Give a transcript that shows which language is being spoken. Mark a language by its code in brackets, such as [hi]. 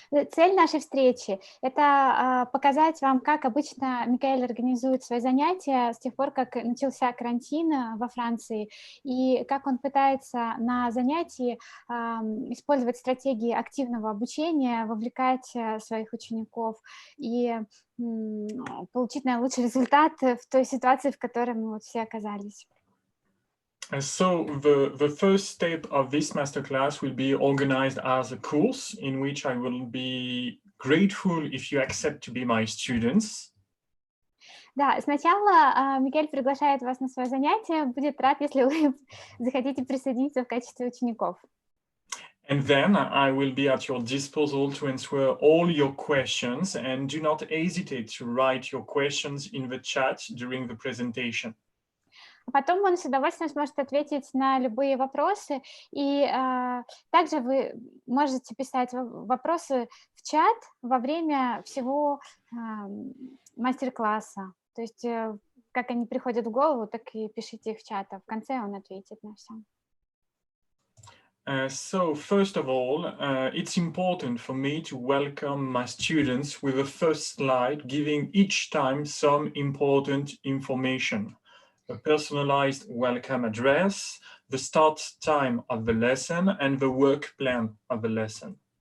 [ru] Цель нашей встречи – это показать вам, как обычно Микаэль организует свои занятия с тех пор, как начался карантин во Франции, и как он пытается на занятии использовать стратегии активного обучения, вовлекать своих учеников и получить наилучший результат в той ситуации, в которой мы вот все оказались. [en] So the first step of this masterclass will be organized as a course in which I will be grateful if you accept to be my students. [ru] Да, сначала Микаэль приглашает вас на свое занятие, будет рад, если вы захотите присоединиться в качестве учеников. [en] And then I will be at your disposal to answer all your questions, and do not hesitate to write your questions in the chat during the presentation. [ru] Потом он с удовольствием сможет ответить на любые вопросы, и также вы можете писать вопросы в чат во время всего мастер-класса. То есть как они приходят в голову, так и пишите их в чат, а в конце он ответит на все. [en] So first of all, it's important for me to welcome my students with a first slide, giving each time some important information. A personalized welcome address, the start time of the lesson, and the work plan of the lesson.